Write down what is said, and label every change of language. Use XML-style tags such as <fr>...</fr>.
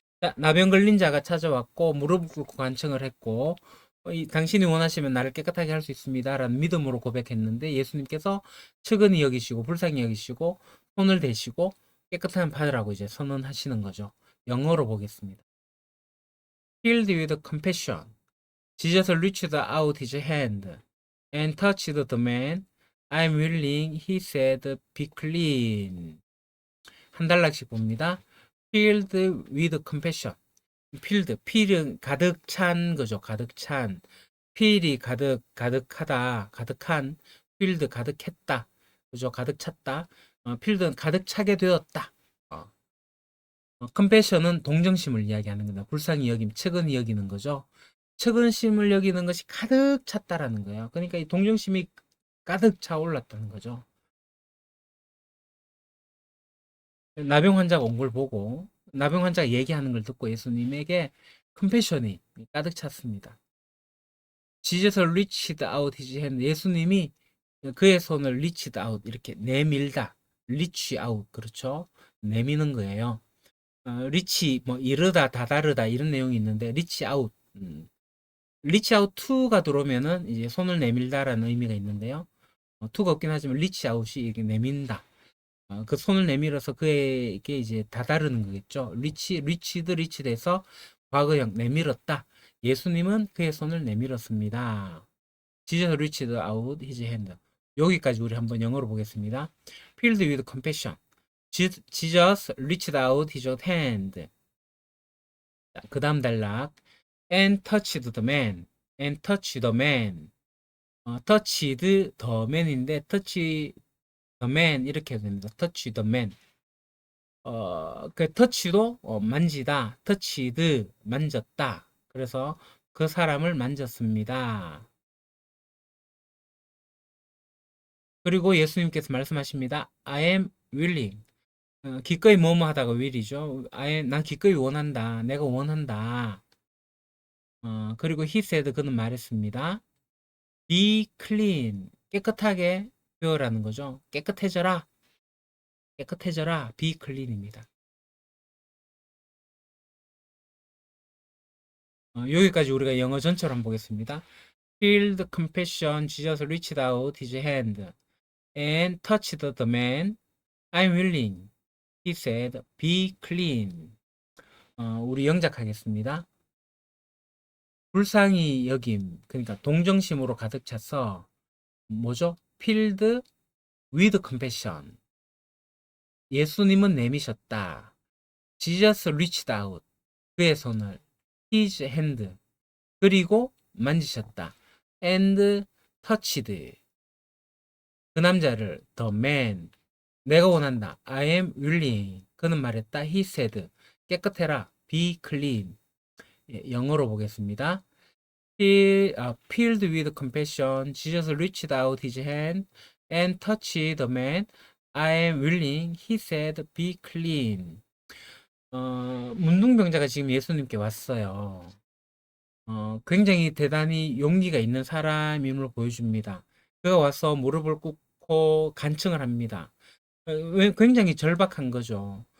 <ko>자, 나병 걸린 자가 찾아왔고 무릎을 꿇고 간청을 했고 당신이 원하시면 나를 깨끗하게 할 수 있습니다 라는 믿음으로 고백했는데 예수님께서 측은히 여기시고 불쌍히 여기시고 손을 대시고 깨끗함을 받으라고 이제 선언하시는 거죠. 영어로 보겠습니다.</ko> <en>Filled with compassion, Jesus reached out his hand and touched the man. I'm willing, he said, be clean.</en> <ko>한 단락씩 봅니다.</ko> <en>Filled with compassion.</en> <ko>필은 가득 찬 거죠. 가득 찬. 필이 가득하다, 가득한. filled 가득했다. 그죠? 가득 찼다. filled는 가득 차게 되었다. compassion은 동정심을 이야기하는 겁니다. 불쌍히 여김, 측은히 여기는 거죠. 측은심을 여기는 것이 가득 찼다라는 거예요. 그러니까 이 동정심이 가득 차올랐다는 거죠. 나병 환자가 온 걸 보고 나병 환자가 얘기하는 걸 듣고 예수님에게 컴패션이 가득 찼습니다.</ko> <en>Jesus reached out his hand.</en> <ko>예수님이 그의 손을 reached out 이렇게 내밀다.</ko> <en>reach out 그렇죠.</en> <ko>내미는 거예요. reach 뭐 이르다 다다르다 이런 내용이 있는데 reach out reach out to가 들어오면은 이제 손을 내밀다라는 의미가 있는데요. to가 없긴 하지만 reach out이 이렇게 내민다. 그 손을 내밀어서 그에게 이제 다다르는 거겠죠. reached 돼서 과거형 내밀었다. 예수님은 그의 손을 내밀었습니다.</ko> <en>Jesus reached out his hand.</en> <ko>여기까지 우리 한번 영어로 보겠습니다.</ko> <en>Filled with compassion. Jesus reached out his hand.</en> <ko>그 다음 단락.</ko> <en>And touched the man. And touched the man. touched the man인데 touch the man</en> <ko>이렇게 됩니다.</ko> <en>touch the man.</en> <ko>그 touch도 만지다. touched 만졌다. 그래서 그 사람을 만졌습니다. 그리고 예수님께서 말씀하십니다.</ko> <en>I am willing.</en> <ko>기꺼이 뭐뭐 하다가 will이죠. 난 기꺼이 원한다. 내가 원한다. 그리고</ko> <en>he said</en> <ko>그는 말했습니다.</ko> <en>Be clean.</en> <ko>깨끗하게 되어라는 거죠. 깨끗해져라. 깨끗해져라.</ko> <en>Be clean입니다.</en> <ko>여기까지 우리가 영어 전체로 한번 보겠습니다.</ko> <en>Filled compassion, Jesus reached out his hand and touched the man. I'm willing. He said, be clean.</en> <ko>우리 영작하겠습니다. 불쌍히 여김, 그러니까 동정심으로 가득 차서 뭐죠?</ko> <en>Filled with compassion.</en> <ko>예수님은 내미셨다.</ko> <en>Jesus reached out.</en> <ko>그의 손을</ko> <en>his hand.</en> <ko>그리고 만지셨다.</ko> <en>and touched.</en> <ko>그 남자를</ko> <en>the man.</en> <ko>내가 원한다.</ko> <en>I am willing.</en> <ko>그는 말했다.</ko> <en>He said.</en> <ko>깨끗해라.</ko> <en>Be clean.</en> <ko>영어로 보겠습니다.</ko> <en>Filled with compassion, Jesus reached out his hand and touched the man. I am willing. He said, be clean.</en> <ko>문둥병자가 지금 예수님께 왔어요. 굉장히 대단히 용기가 있는 사람임을 보여줍니다. 그가 와서 무릎을 꿇고 간청을 합니다. 굉장히 절박한 거죠.</ko>